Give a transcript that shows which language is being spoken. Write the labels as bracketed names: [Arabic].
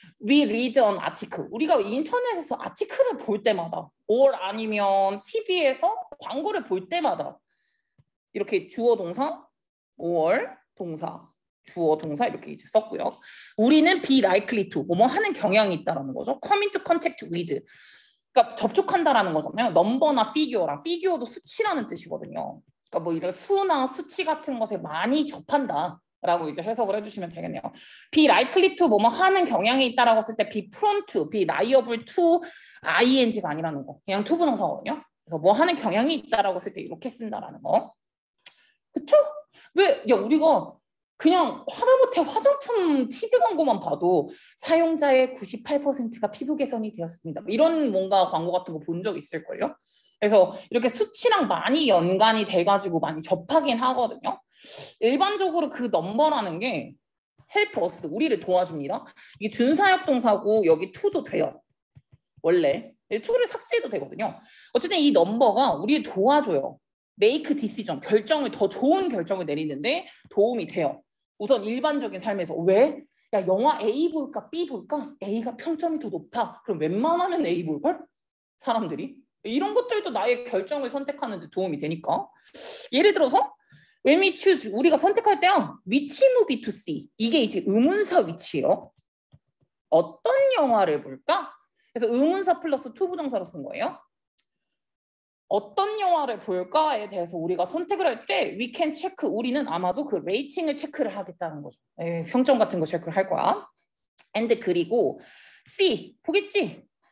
[English] We read an article. [Korean] 우리가 인터넷에서 아티클을 볼 때마다 or 아니면 TV에서 광고를 볼 때마다 이렇게 주어 동사 or 동사 주어 동사 이렇게 이제 썼고요. 우리는 [English] be likely to [Korean] 뭐뭐 하는 경향이 있다라는 거죠. [English] come into contact with [Korean] 그러니까 접촉한다라는 거잖아요. 넘버나 피규어랑 피규어도 수치라는 뜻이거든요. 그러니까 뭐 이런 수나 수치 같은 것에 많이 접한다라고 이제 해석을 해주시면 되겠네요. be likely to 뭐뭐 하는 경향이 있다라고 했을 때 [English] be prone to, be liable to, [Korean] ing가 아니라는 거. 그냥 to 부동사거든요. 그래서 뭐 하는 경향이 있다라고 했을 때 이렇게 쓴다라는 거. 그쵸? 우리가 그냥 하다못해 화장품 TV 광고만 봐도 사용자의 98%가 피부 개선이 되었습니다. 이런 뭔가 광고 같은 거 본 적 있을걸요? 그래서 이렇게 수치랑 많이 연관이 돼가지고 많이 접하긴 하거든요. 일반적으로 그 넘버라는 게 [English] help us, [Korean] 우리를 도와줍니다. 이게 준사역 동사고 여기 to도 돼요. 원래 to를 삭제해도 되거든요. 어쨌든 이 넘버가 우리를 도와줘요. [English] make decision, [Korean] 더 좋은 결정을 내리는데 도움이 돼요. 우선 일반적인 삶에서 왜? 영화 A 볼까 B 볼까? A가 평점이 더 높아. 그럼 웬만하면 A 볼걸? 사람들이. 이런 것들도 나의 결정을 선택하는 데 도움이 되니까. 예를 들어서 [English] when we choose, [Korean] 우리가 선택할 때야 [English] which movie to see. [Korean] 이게 이제 의문사 위치예요. 어떤 영화를 볼까? 그래서 의문사 플러스 to 부정사로 쓴 거예요. 어떤 영화를 볼까에 대해서 우리가 선택을 할 때 [English] we can check, [Korean] 우리는 아마도 그 레이팅을 체크를 하겠다는 거죠. 평점 같은 거 체크를 할 거야. and 그리고 see, 보겠지?